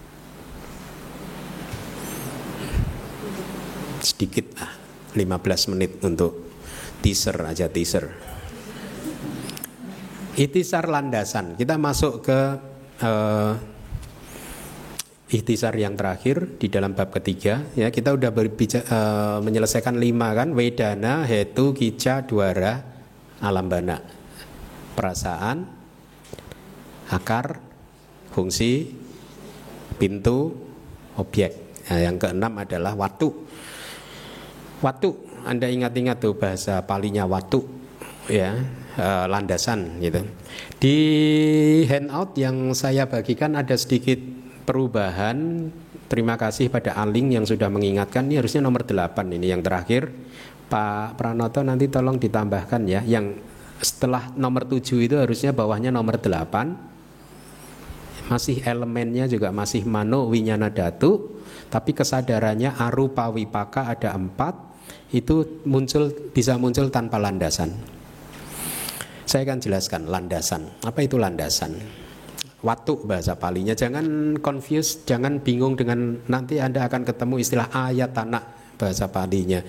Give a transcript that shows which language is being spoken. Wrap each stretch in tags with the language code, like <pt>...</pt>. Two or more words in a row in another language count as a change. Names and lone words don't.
<id>Sedikit 15 menit untuk teaser aja, teaser. Ikhtisar landasan. Kita masuk ke ikhtisar yang terakhir di dalam bab ketiga ya. Kita udah menyelesaikan 5 kan,</id> <pi>wedana, hetu, kica, dwara, alambana.</pi> <id>Perasaan, akar, fungsi, pintu, objek. Nah, yang keenam adalah watu. Watu, Anda ingat-ingat tuh bahasa palinya watu ya. Landasan gitu. Di handout yang saya bagikan ada sedikit perubahan. Terima kasih pada Aling yang sudah mengingatkan. Ini harusnya nomor 8 ini yang terakhir. Pak Pranoto nanti tolong ditambahkan ya, yang setelah nomor 7 itu harusnya bawahnya nomor 8. Masih elemennya juga masih</id> <pi>mano winyana dhatu,</pi> <id>tapi kesadarannya</id> <pi>arupa wipaka</pi> <id>ada 4. Itu bisa muncul tanpa landasan. Saya akan jelaskan landasan. Apa itu landasan? Watu bahasa Palinya. Jangan confuse, jangan bingung dengan nanti Anda akan ketemu istilah ayatana bahasa Palinya.</id>